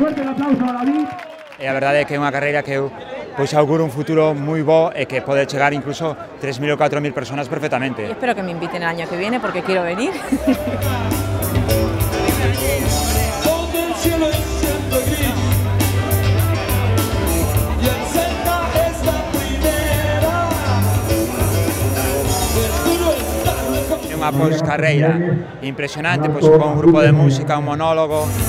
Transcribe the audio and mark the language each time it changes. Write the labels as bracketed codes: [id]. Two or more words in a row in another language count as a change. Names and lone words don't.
[es] Fuerte el aplauso a David. [gl] A verdade é que é unha carreira que eu pois auguro un futuro moi bo e que pode chegar incluso 3.000 ou 4.000 personas perfectamente. [es] Y espero que me inviten el año que viene porque quiero venir. [gl] Unha carreira impresionante, pois con un grupo de música, un monólogo.